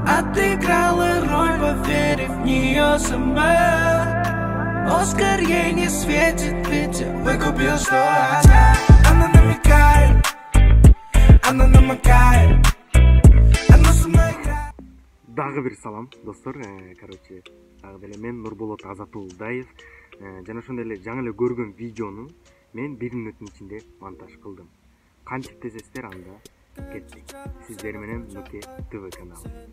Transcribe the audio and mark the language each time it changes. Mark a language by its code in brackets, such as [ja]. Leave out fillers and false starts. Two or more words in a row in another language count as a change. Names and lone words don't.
[ru] Отыграла роль, поверив в нее сама. Оскар ей не светит, ведь я выкупил, что она намекает, она намекает. Она со мной играет. [ky] Дагы бир салам достор, короче, дагы деле мен Нурболот Азатулдаев. Жана ошондой эле жаңы эле көргөн видеону мен 1 мүнөттүн ичинде монтаж кылдым. Кантип десеңиздер анда кеттик. Сиздер менен Нуке ТВ каналы.